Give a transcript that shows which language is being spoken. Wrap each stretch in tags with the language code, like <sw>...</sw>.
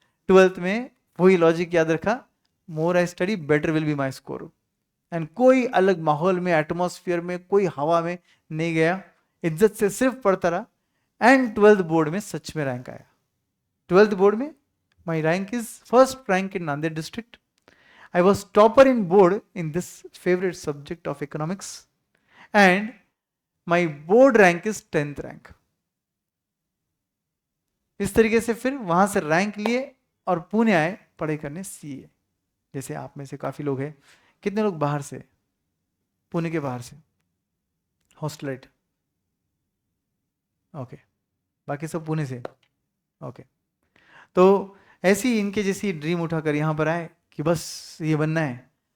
<hi>12th में वही logic याद रखा,</hi> <en>More I study better will be my score.</en> <hi>And कोई अलग माहौल में, एटमॉस्फेयर में, कोई हवा में नहीं गया, इज्जत से सिर्फ पढ़ता रहा। एंड 12th बोर्ड में सच में रैंक आया। 12th बोर्ड में</hi> <en>My rank is first rank in Nanded district. I was topper in board in this favorite subject of economics, and my board rank is 10th rank.</en> <hi>इस तरीके से फिर वहां से रैंक लिए और पुणे आए पढ़ाई करने सीए। जैसे आप में से काफी लोग हैं, कितने लोग बाहर से, पुणे के बाहर से, हॉस्टलाइट? ओके, बाकी सब पुणे से। ओके, तो ऐसी इनके जैसी ड्रीम उठाकर यहाँ पर आए कि बस ये बनना है।</hi>